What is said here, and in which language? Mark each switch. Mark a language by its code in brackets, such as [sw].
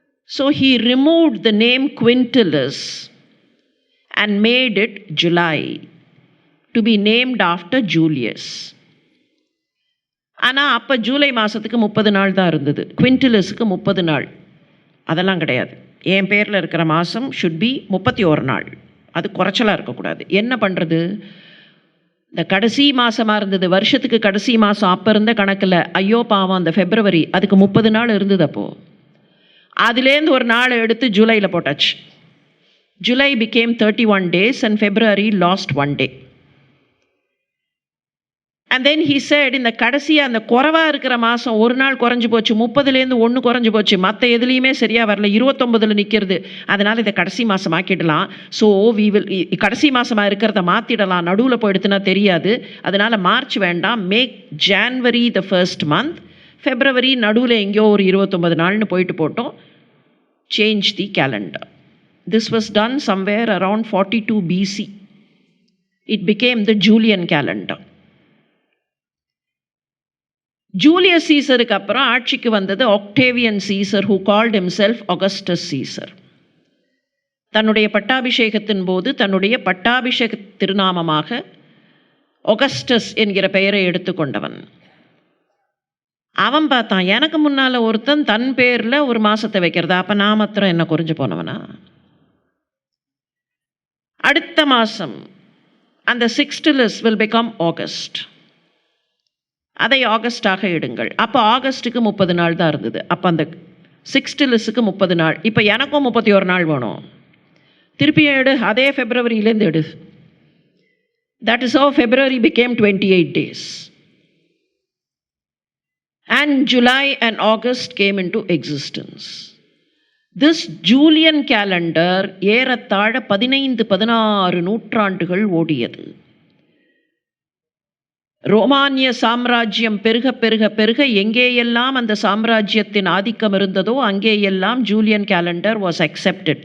[en] So he removed the name Quintilis and made it July to be named after Julius. [ta] ஆனால் அப்போ ஜூலை மாதத்துக்கு 30 நாள் தான் இருந்தது, குவிண்டிலிஸுக்கு 30 நாள். அதெல்லாம் கிடையாது. என் பேரில் இருக்கிற மாதம் [en] should be [ta] 31 நாள். அது குறைச்சலாக இருக்கக்கூடாது. என்ன பண்ணுறது, இந்த கடைசி மாதமாக இருந்தது, வருஷத்துக்கு கடைசி மாதம். அப்போ இருந்த கணக்கில் ஐயோ பாவம் அந்த ஃபெப்ரவரி, அதுக்கு 30 நாள் இருந்தது. அப்போது அதுலேருந்து ஒரு நாள் எடுத்து ஜூலையில் போட்டாச்சு. [en] July became 31 days and February lost 1 day. And then he said, [ta] இந்த கடைசியாக அந்த குறைவாக இருக்கிற மாதம் ஒரு நாள் குறைஞ்சி போச்சு, 30லேருந்து 1 குறைஞ்சி போச்சு, மற்ற எதுலேயுமே சரியாக வரல, 29ல் நிற்கிறது. அதனால் இதை கடைசி மாதம் ஆக்கிடலாம். [en] so we will, [ta] கடைசி மாதமாக இருக்கிறத மாற்றிடலாம், நடுவில் போயிடுத்துனா தெரியாது. அதனால் மார்ச் வேண்டாம், [en] make January the first month, [ta] February நடுவில் எங்கேயோ ஒரு 29 நாள்னு போயிட்டு போட்டோம். [en] Change the calendar. This was done somewhere around 42 BC. It became the Julian calendar. [ta] Julius சீசருக்கு அப்புறம் ஆட்சிக்கு வந்தது Octavian Caesar, [en] who called himself Augustus Caesar. [ta] தன்னுடைய பட்டாபிஷேகத்தின் போது தன்னுடைய பட்டாபிஷேக திருநாமமாக ஆகஸ்டஸ் என்கிற பெயரை எடுத்துக்கொண்டவன். அவன் பார்த்தான், எனக்கு முன்னால் ஒருத்தன் தன் பேரில் ஒரு மாதத்தை வைக்கிறதா, அப்போ நான் மாத்திரம் என்ன குறைஞ்சு போனவனா? அடுத்த மாதம் அந்த சிக்ஸ்டிலிஸ் [en] will become [ta] ஆகஸ்ட், அதை ஆகஸ்டாக எடுங்கள். அப்போ ஆகஸ்ட்டுக்கு 30 நாள் தான் இருந்தது. அப்போ அந்த சிக்ஸ்டிலிஸுக்கு 30 நாள். இப்போ எனக்கும் 31 நாள் வேணும், திருப்பியும் எடு, அதே ஃபெப்ரவரியிலேருந்து எடு. [en] That is how February became 28 days. And July and August came into existence. This Julian calendar [ta] ஏறத்தாழ 15-16 நூற்றாண்டுகள் ஓடியது. ரோமானிய சாம்ராஜ்யம் பெருக பெருக பெருக எங்கேயெல்லாம் அந்த சாம்ராஜ்யத்தின் ஆதிக்கம் இருந்ததோ அங்கேயெல்லாம் ஜூலியன் கேலண்டர் [en] Was accepted.